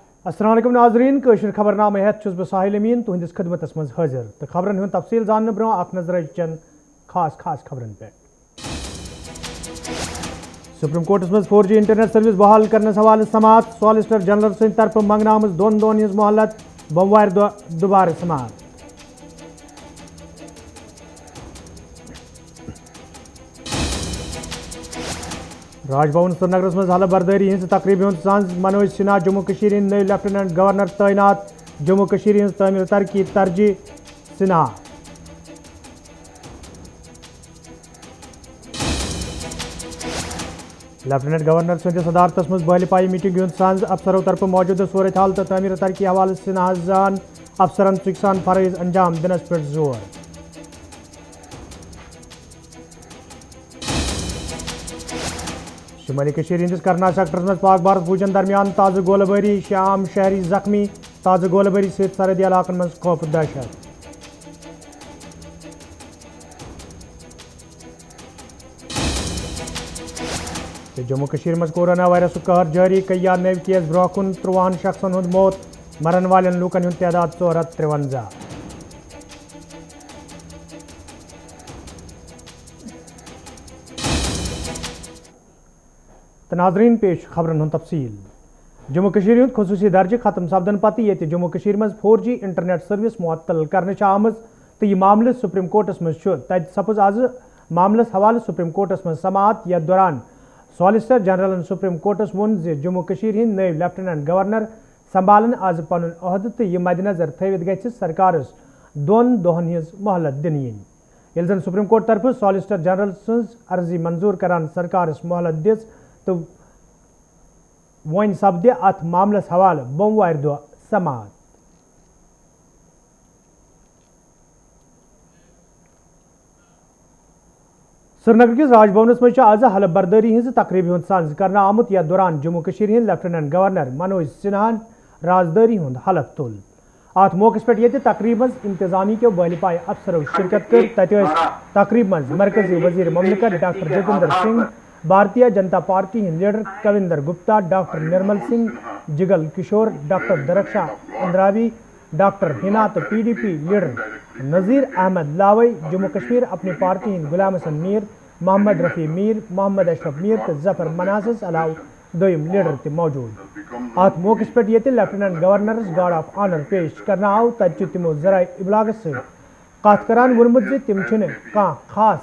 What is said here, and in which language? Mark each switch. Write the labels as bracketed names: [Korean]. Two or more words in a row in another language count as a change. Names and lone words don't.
[Arabic] السلام علیکم [Kashmiri] ناظرین کشر خبر نامہ ہیت چھس بہ ساحل امین تہندس خدمتس مز حاضر تو خبرن ہند تفصیل زاننے برو اخ نظر چن خاص خبرن پہ سپریم کورٹس مز 4G [English] internet service [Kashmiri] بحال کرنے حوالہ سماعت [English] solicitor general [Kashmiri] سند طرف منگنہ آمز دون دۄہن ہز مہلت بوموار دہ دوبارہ سماعت راج بھون سری نگرس مز حلف برداری ہز تقریب ہند سانز منوج سنہا جموں کشیر ہند نئے [English] lieutenant governor [Kashmiri] تعینات جموں کشیر ہز تعمیر ترقی ترجیح سنہا [English] lieutenant governor [Kashmiri] سندس صدارتس مز بہل پائی میٹنگ ہند سانز افسروں طرف موجودہ صورت حال تو تعمیر ترقی حوالہ سنہا زان افسرن سکسان فرائض انجام دنس پہ زور شمالی کشیر ہندس کرنا سیکٹرس مز پاک بھارت فوجن درمیان تازہ گولہ باری شام شہری زخمی تازہ گولہ باری ست سرحدی علاقن مز خوف دہشت جموں کشیر مز [English] corona virus [Kashmiri] قہر جاری کیا نو کیس برہ کن 53 شخصن ہند موت مرن والن لوکن ہند تعداد 453 ناظرین پیش خبرن ہند تفصیل جموں کشیر ہند خصوصی درجہ ختم سپدن پتہ یہ جموں کشیر مز 4G [English] internet service [Kashmiri] معطل کرنے آمز تو یہ معاملہ سپریم کورٹس مز تت سپز آز معاملس حوالہ سپریم کورٹس مز سماعت یتھ دوران [English] solicitor general [Kashmiri] سپریم کورٹس وون جموں کشیر ہند نئے [English] lieutenant governor [Kashmiri] سنبھالن آز پن عہدہ تو یہ مد نظر تھوت گھ سرکارس 2 دۄہن ہز مہلت دن یل زن سپریم کورٹ طرف [English] solicitor general [Kashmiri] سز عرضی منظور کران سرکارس مہلت دس تو ون سپدِ ات معاملس حوالہ بوموار دہ سماعت سری نگر کس راج بھونس مز آز حلف برداری ہز تقریب ہند سانز کرنا آمت یتھ دوران جموں کشیر ہند [English] lieutenant governor [Kashmiri] منوج سنہان رازداری ہند حلف تل ات موقع پہ یہ تقریب مز انتظامی کے بہل پائے افسروں شرکت کر تت تقریب مز مرکزی وزیر مملکت ڈاکٹر جتیندر سنگھ بھارتیہ جنتا پارٹی ہند لیڈر کویندر گپتا ڈاکٹر نرمل سنگھ جگل کشور ڈاکٹر درخشاں اندراوی ڈاکٹر ہنا تو PDP لیڈر نذیر احمد لاوئی جموں کشمیر اپنی پارٹی ہند غلام حسن میر محمد رفیع میر محمد اشرف میر تو ظفر مناسس علاوہ دویم لیڈر تہ موجود ات موقع پہ یہ لیفٹیننٹ گورنرس [English] guard of honour [Kashmiri] پیش کرنا آو تت تمو ذرائع ابلاغ کت کران وونمت تم کھانا خاص